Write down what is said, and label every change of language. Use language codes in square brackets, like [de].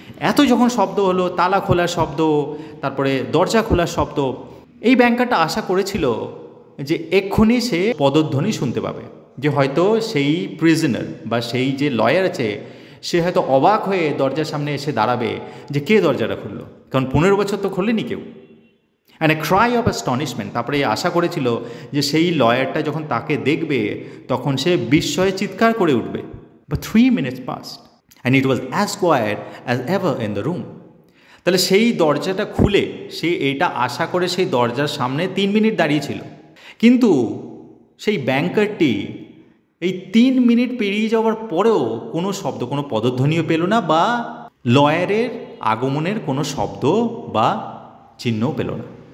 [bn] এত যখন শব্দ হলো, তালা খোলার শব্দ, তারপরে দরজা খোলার শব্দ, এই ব্যাংকারটা আশা করেছিল যে এক্ষুনি সে পদধ্বনি শুনতে পাবে, যে হয়তো সেই প্রিজনার বা সেই যে লয়ার আছে সে হয়তো অবাক হয়ে দরজার সামনে এসে দাঁড়াবে যে কে দরজাটা খুললো, কারণ 15 বছর তো খোলেনি কেউ। [en] and a cry of astonishment, [bn] তারপরে আশা করেছিল যে সেই লয়ারটা যখন তাকে দেখবে তখন সে বিস্ময়ে চিৎকার করে উঠবে। [en] But 3 minutes passed and it was as quiet as ever in the room. [bn] তাহলে সেই দরজাটা খুলে সে এইটা আশা করে সেই দরজার সামনে 3 মিনিট দাঁড়িয়েছিল, কিন্তু সেই ব্যাংকারটি এই 3 মিনিট পেরিয়ে যাওয়ার পরেও কোনো শব্দ, কোনো পদধ্বনিও পেল না, বা লয়ারের আগমনের কোনো শব্দ বা চিহ্নও পেল না।